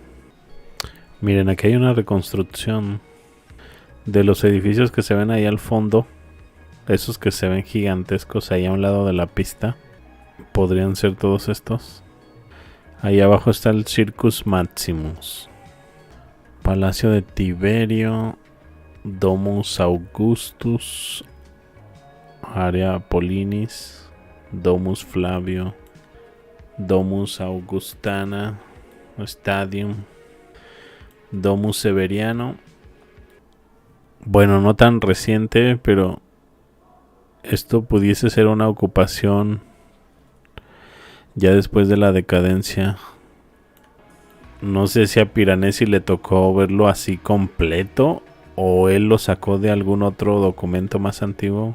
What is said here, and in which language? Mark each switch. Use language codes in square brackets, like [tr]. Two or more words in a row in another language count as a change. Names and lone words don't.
[es] Miren, aquí hay una reconstrucción de los edificios que se ven ahí al fondo. Esos que se ven gigantescos ahí a un lado de la pista. Podrían ser todos estos. Ahí abajo está el Circus Maximus. Palacio de Tiberio. Domus Augustus. Area Polinis. Domus Flavio. Domus Augustana. Stadium. Domus Severiano. Bueno, no tan reciente, pero esto pudiese ser una ocupación ya después de la decadencia. No sé si a Piranesi le tocó verlo así completo o él lo sacó de algún otro documento más antiguo.